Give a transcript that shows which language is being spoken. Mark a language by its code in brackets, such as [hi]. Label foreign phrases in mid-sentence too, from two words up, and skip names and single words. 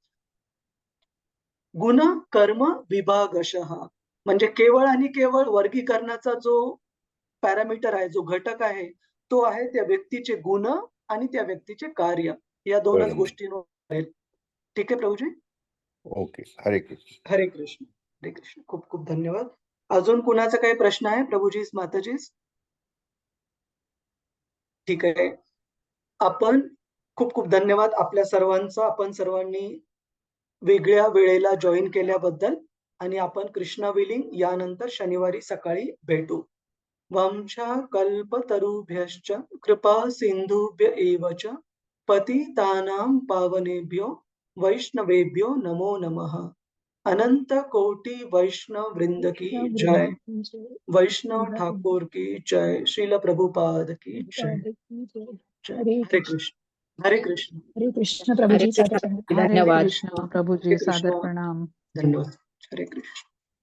[mr] गुण कर्म विभागशः म्हणजे केवळ आणि केवळ वर्गीकरणाचा जो पॅरामीटर आहे, जो घटक आहे, तो आहे त्या व्यक्तीचे गुण आणि त्या व्यक्तीचे कार्य. या 2च बरोबर. गोष्टींवर आहे. ठीक आहे प्रभूजी? ओके. हरे कृष्ण. हरे कृष्ण. हरे कृष्ण. खूप खूप धन्यवाद. अजून कुणाचा काही प्रश्न आहे प्रभूजीस, माताजीस? ठीक आहे. आपण खूप खूप धन्यवाद आपल्या सर्वांचा. आपण सर्वांनी वेगळ्या वेळेला जॉइन केल्याबद्दल आणि आपण कृष्णा विलिंग यानंतर शनिवारी सकाळी भेटू. [sa] वंशा कल्पतरुभ्यश्च कृपा सिंधुभ्य एव च पतितानां पावनेभ्यो वैष्णवेभ्यो नमो नमः. [hi] अनंत कोटि वैष्णव वृंद की जय. वैष्णव ठाकुर की जय. श्रील प्रभुपाद की जय. जय. हरे हरे कृष्ण. कृष्ण. हरे कृष्ण. [mr] हरे कृष्ण प्रभुजी, सादर प्रणाम. हरे धन्यवाद. कृष्ण प्रभूजी, हरे सादर कृष्ण. प्रणाम. धन्यवाद. हरे कृष्ण.